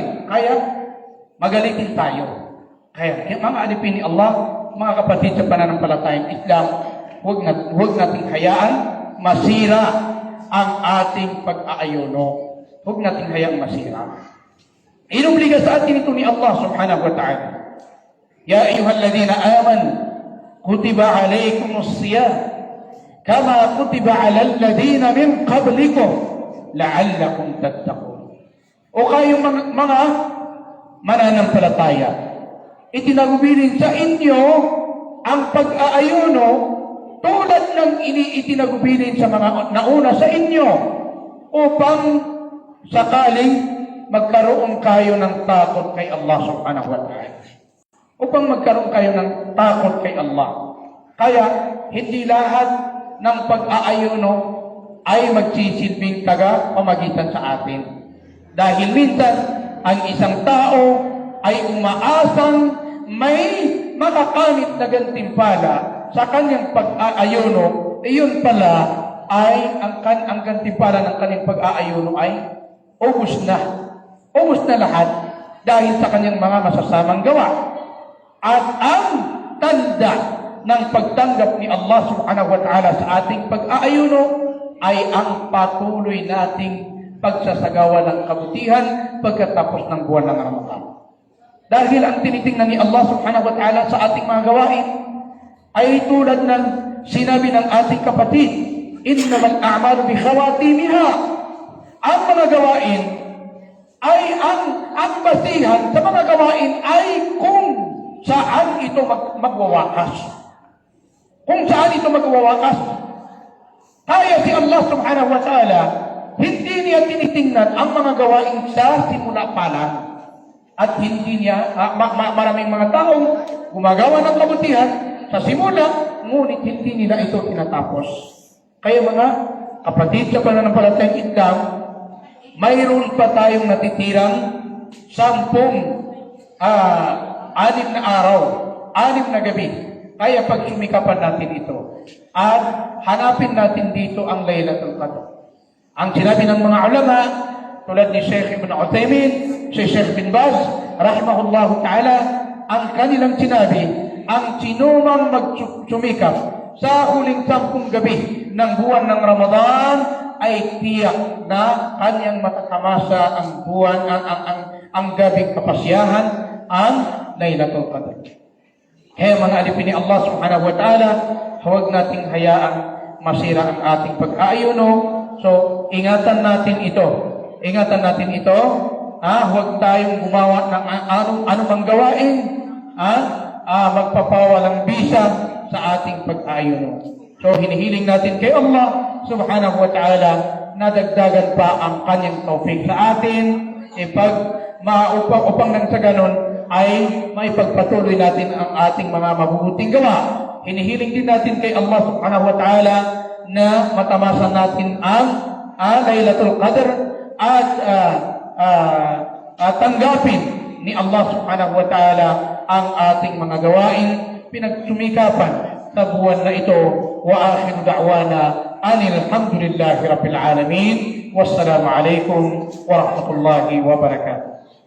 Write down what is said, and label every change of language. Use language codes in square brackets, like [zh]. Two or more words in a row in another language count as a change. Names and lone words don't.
[tl] Kaya magalitin tayo. Kaya mga alipin ni Allah, mga kapatid sa pananampalatayang Islam, huwag nating hayaan masira ang ating pag-aayuno. Huwag nating hayaan masira. Inubliga sa atin ito ni Allah [ar] سبحانه وتعالى. يا أيها الذين آمنوا كتب عليكم الصيام كما كتب على الذين من قبلكم لعلكم تتقون. [tl] O kayong mga mananampalataya, itinagubilin sa inyo ang pag-aayuno tulad ng itinagubilin sa mga nauna sa inyo upang sakaling magkaroon kayo ng takot kay Allah [ar] سبحانه وتعالى. [tl] Upang magkaroon kayo ng takot kay Allah. Kaya, hindi lahat ng pag-aayuno ay magsisilbing taga-pamagitan sa atin. Dahil minsan, ang isang tao ay umaasang may makakamit na gantimpala sa kanyang pag-aayuno, iyon pala ay ang gantimpala ng kanyang pag-aayuno ay ubos na. Ubos na lahat dahil sa kanyang mga masasamang gawa. At ang tanda ng pagtanggap ni Allah [ar] سبحانه وتعالى [tl] sa ating pag-aayuno ay ang patuloy nating pagsasagawa ng kabutihan pagkatapos ng buwan ng Ramadan. Dahil ang tinitingnan ni Allah [ar] سبحانه وتعالى [tl] sa ating mga gawain ay tulad ng sinabi ng ating kapatid, [ar] إنما الأعمال بخواتيمها. [tl] Ang mga gawain ay ang basihan sa mga gawain ay kung saan ito magwawakas. Kung saan ito magwawakas. Kaya si Allah [ar] سبحانه وتعالى, [tl] hindi niya tinitingnan ang mga gawain sa simula pa lang. At hindi niya, maraming mga taong gumagawa ng kabutihan sa simula, ngunit hindi nila ito tinatapos. Kaya mga kapatid sa pananampalatayang Islam, mayroon pa tayong natitirang 6 na araw, 6 na gabi. Kaya pagsumikapan natin ito. At hanapin natin dito ang Laylatul Qadr. Ang sinabi ng mga ulama, tulad ni Sheikh Ibn Uthaymin, si Sheikh bin Baz, [ar] رحمه الله تعالى, [tl] ang kanilang sinabi, ang sinumang magsumikap sa huling 10 gabi ng buwan ng Ramadan, ay tiyak na kanyang matatamasa ang buwan, ang gabing kapasyahan, ang Laylatul Qadr. Kaya mga alipin ni Allah [ar] سبحانه وتعالى, [tl] huwag nating hayaang masira ang ating pag-aayuno. So, ingatan natin ito. Ingatan natin ito. Huwag tayong gumawa ng anumang gawain. Magpapawalang bisa sa ating pag-aayuno. So, hinihiling natin kay Allah [ar] سبحانه وتعالى [tl] na dagdagan pa ang kanyang tawfik sa atin upang nang sa ganon ay maipagpatuloy natin ang ating mga mabubuting gawa. Hinihiling din natin kay Allah [ar] سبحانه وتعالى [tl] na matamasan natin ang Laylatul Qadr at tanggapin ni Allah [ar] سبحانه وتعالى [tl] ang ating mga gawain pinagsumikapan sa buwan na ito. [ar] وآخر دعوانا أن الحمد لله رب العالمين. والسلام عليكم ورحمة الله وبركاته.